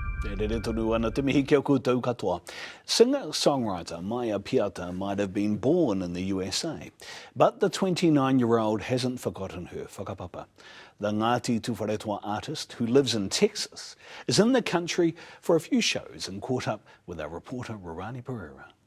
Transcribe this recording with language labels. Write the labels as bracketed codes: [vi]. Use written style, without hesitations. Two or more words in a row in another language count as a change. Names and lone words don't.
[mi] E re tonu ana te mihi kia koutou katoa. [en] Singer-songwriter Maya Piata might have been born in the USA, but the 29-year-old hasn't forgotten her whakapapa. The Ngāti Tuwharetoa artist, who lives in Texas, is in the country for a few shows and caught up with our reporter Ruwani Perera.